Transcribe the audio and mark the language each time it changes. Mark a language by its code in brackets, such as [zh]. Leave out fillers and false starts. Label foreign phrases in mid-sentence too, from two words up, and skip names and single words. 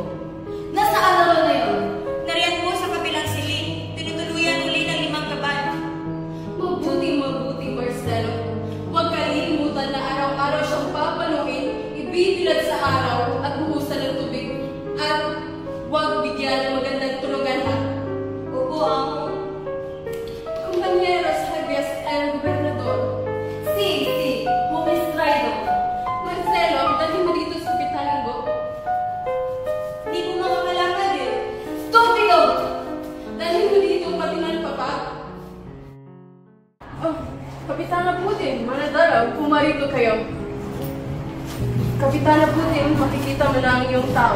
[tl] Nasa araw na yun, nariyan po sa kabilang siling, tinutuluyan uli ng 5 kaban. Mabuti, Marcelo. Huwag kalimutan na araw-araw siyang papaluin, ibibilad sa araw at buhusan ng tubig. At huwag bigyan ng magandang tulugan, ha? Opo, amo. [es] Compañeros, Javier, el gobernador. Si, Humistrado. [tl] Marcelo, dali mo dito sa kapitanin mo. Di ko makakalakad eh. Stupido! Dali mo dito pati ng papa. Oh, Kapitana Putin, manadala, pumarito kayo. Kapitana Putin, makikita mo na ang iyong tao.